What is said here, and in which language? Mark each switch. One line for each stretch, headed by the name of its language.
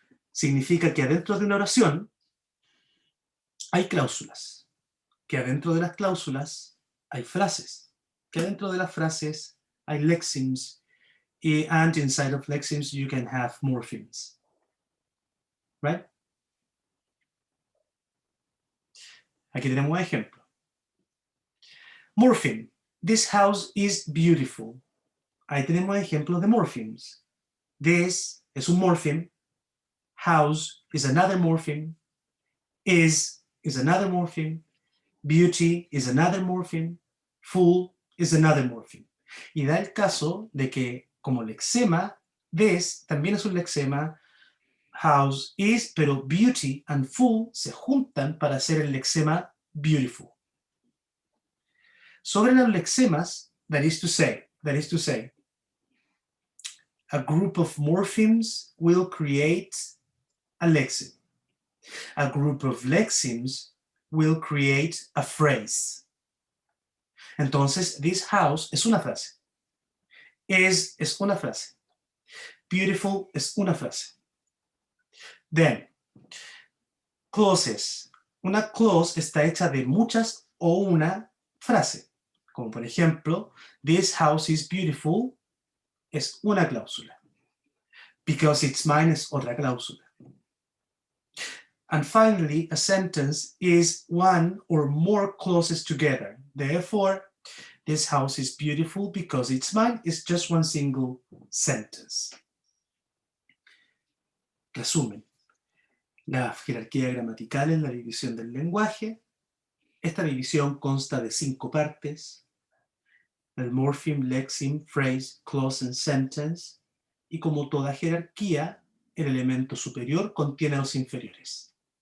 Spanish: Significa que adentro de una oración hay cláusulas, que adentro de las cláusulas hay frases, que adentro de las frases hay lexemes,
English: and inside of lexemes you can have morphemes. Right?
Spanish: Aquí tenemos un ejemplo.
English: Morpheme. This house is beautiful.
Spanish: Ahí tenemos ejemplos de morphemes. This es un morpheme.
English: House is another morpheme. Is another morpheme. Beauty is another morpheme. Full is another morpheme.
Spanish: Y da el caso de que como lexema, this también es un lexema,
English: house is,
Spanish: pero
English: beauty and full
Spanish: se juntan para hacer el lexema beautiful. Sobre los lexemas,
English: that is to say, a group of morphemes will create a lexeme. A group of lexemes will create a phrase.
Spanish: Entonces,
English: this house
Spanish: es una frase. Es una frase. Beautiful es una frase.
English: Then, clauses.
Spanish: Una clause está hecha de muchas o una frase. Como por ejemplo,
English: this house is beautiful
Spanish: es una cláusula.
English: Because it's mine
Spanish: es otra cláusula.
English: And finally, a sentence is one or more clauses together. Therefore, this house is beautiful because it's mine is just one single sentence.
Spanish: Resumen. La jerarquía gramatical es la división del lenguaje. Esta división consta de 5 partes: el morpheme,
English: lexeme, phrase, clause and sentence.
Spanish: Y como toda jerarquía, el elemento superior contiene a los inferiores.